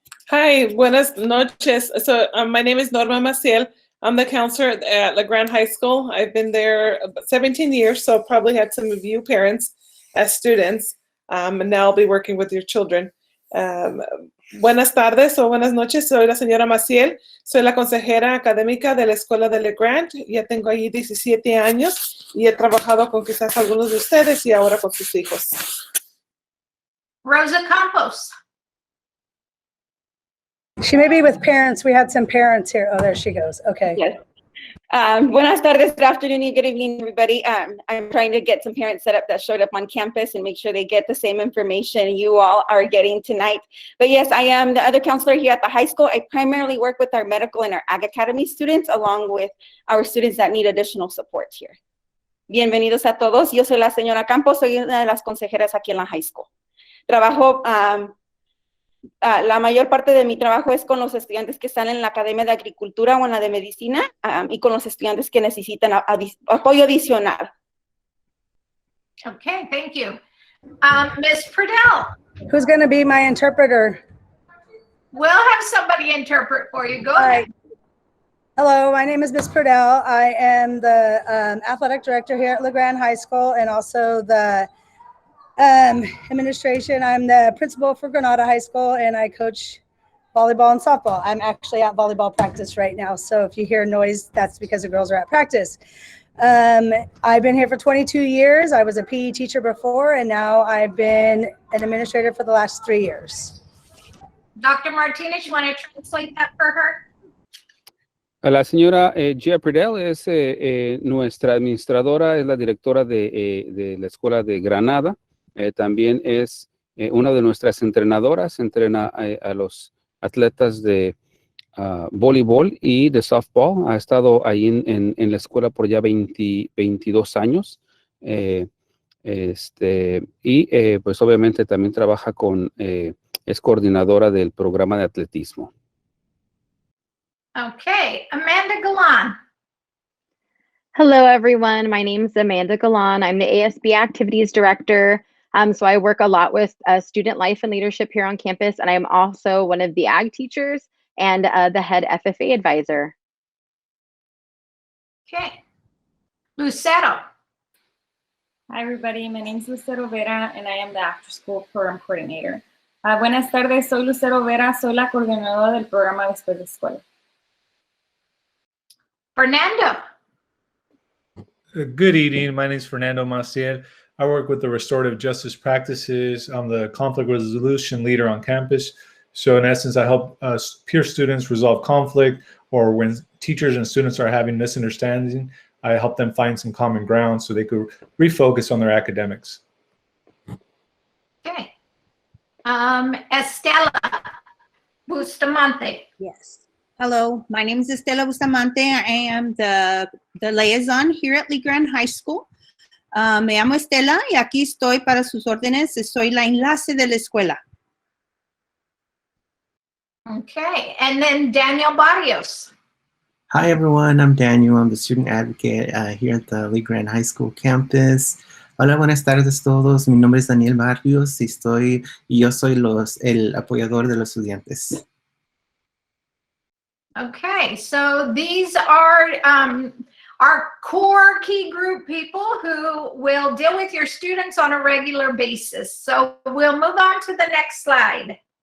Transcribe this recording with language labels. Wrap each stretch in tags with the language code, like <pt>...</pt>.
<en>Hi,</en> <es>buenas noches.</es> <en>So my name is Norma Maciel. I'm the counselor at LeGrand High School. I've been there 17 years, so probably had some of you parents as students, and now I'll be working with your children.</en> <es>Buenas tardes o buenas noches, soy la señora Maciel, soy la consejera académica de la escuela de LeGrand. Ya tengo allí 17 años y he trabajado con quizás algunos de ustedes y ahora con sus hijos. Rosa Campos.</es> <en>She may be with parents. We had some parents here. Oh, there she goes. Okay. Yes.</en> <es>Buenas tardes,</es> <en>good afternoon, and good evening, everybody. I'm trying to get some parents set up that showed up on campus and make sure they get the same information you all are getting tonight. But yes, I am the other counselor here at the high school. I primarily work with our medical and our Ag Academy students, along with our students that need additional support here.</en> <es>Bienvenidos a todos. Yo soy la señora Campos, soy una de las consejeras aquí en la</es> <en>high school.</en> <es>Trabajo la mayor parte de mi trabajo es con los estudiantes que están en la Academia de Agricultura o en la de Medicina y con los estudiantes que necesitan apoyo adicional.</es> <en>Okay, thank you. Ms. Pradell, Who's going to be my interpreter? we'll have somebody interpret for you. Go ahead. Hello, my name is Ms. Pradell. I am the athletic director here at LeGrand High School and also the administration. I'm the principal for Granada High School and I coach volleyball and softball. I'm actually at volleyball practice right now. So if you hear noise, that's because the girls are at practice. I've been here for 22 years. I was a PE teacher before and now I've been an administrator for the last 3 years. Dr. Martinez, you want to translate that for her?</en> <es>La señora Gia Pradell es nuestra administradora, es la directora de la escuela de Granada. También es una de nuestras entrenadoras, entrena a los atletas de voleibol y de softball. Ha estado ahí en la escuela por ya 22 años. Pues obviamente también trabaja es coordinadora del programa de atletismo.</es> <en>Okay, Amanda Galan. Hello, everyone. My name is Amanda Galan. I'm the ASB Activities Director. So I work a lot with student life and leadership here on campus, and I'm also one of the ag teachers and the head FFA advisor. Okay. Lucero. Hi, everybody. My name is Lucero Vera, and I am the After School Program Coordinator.</en> <es>Buenas tardes, soy Lucero Vera, soy la coordinadora del programa Después de Escuela.</es> <en>Fernando. Good evening. My name is Fernando Maciel. I work with the Restorative Justice Practices. I'm the conflict resolution leader on campus. So in essence, I help peer students resolve conflict, or when teachers and students are having misunderstanding, I help them find some common ground so they could refocus on their academics. Okay. Estela Bustamante. Yes. Hello, my name is Estela Bustamante. I am the liaison here at LeGrand High School.</en> <es>Me llamo Estela y aquí estoy para sus órdenes. Soy la enlace de la escuela.</es> <en>Okay, and then Daniel Barrios. Hi, everyone. I'm Daniel. I'm the student advocate here at the LeGrand High School campus.</en> <es>Hola, buenas tardes a todos. Mi nombre es Daniel Barrios y yo soy el apoyador de los estudiantes.</es> <en>Okay, so these are our core key group people who will deal with your students on a regular basis. So we'll move on to the next slide.</en>